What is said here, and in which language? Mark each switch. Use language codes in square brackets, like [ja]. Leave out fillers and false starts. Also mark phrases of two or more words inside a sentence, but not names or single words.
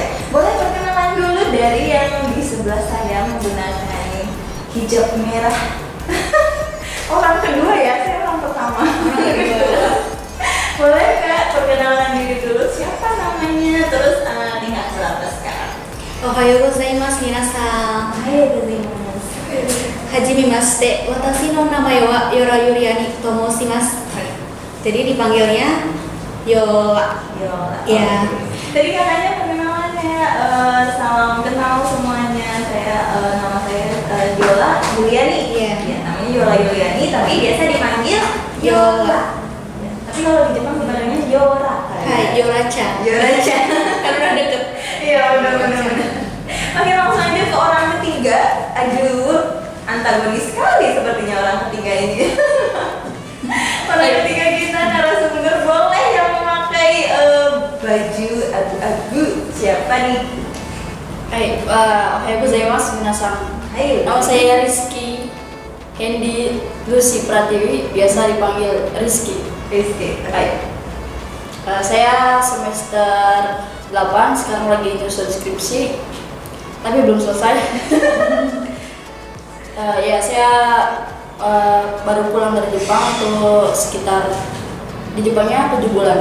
[id] Boleh perkenalan dulu dari yang di sebelah saya menggunakan hijab merah. Orang kedua ya, saya orang pertama. Boleh Kak perkenalan diri dulu, siapa namanya, terus tinggal berapa sekarang? [ja] おはようございます皆さん. おはようございます. はじめまして、私の名前は Yora Yuriani と申します. [id] Jadi dipanggilnya Yola. Ya. Tadi kakaknya perkenalannya, salam kenal semuanya. Nama saya Yola Yuliani. Iya. Ya, namanya Yola Yuliani, tapi biasa dipanggil Yola. Ya, tapi kalau di Jepang sebenarnya Yora. Hai, Yora-chan. Yora-chan. Kan udah deket. Iya, benar-benar. Oke, langsung aja ke orang ketiga. Aduh, antagonis sekali sepertinya orang ketiga ini. Orang ketiga kita narasumber boleh yang memakai baju abu-abu. Siapa nih? Hai, [ja] おはようございます皆さん. [id] Ayo. Nama saya Rizky Hendy Lucy Pratiwi, biasa dipanggil Rizky. Hai. Saya semester 8, sekarang lagi nyusun skripsi, tapi belum selesai. Ya, saya baru pulang dari Jepang tuh sekitar di Jepangnya 7 bulan.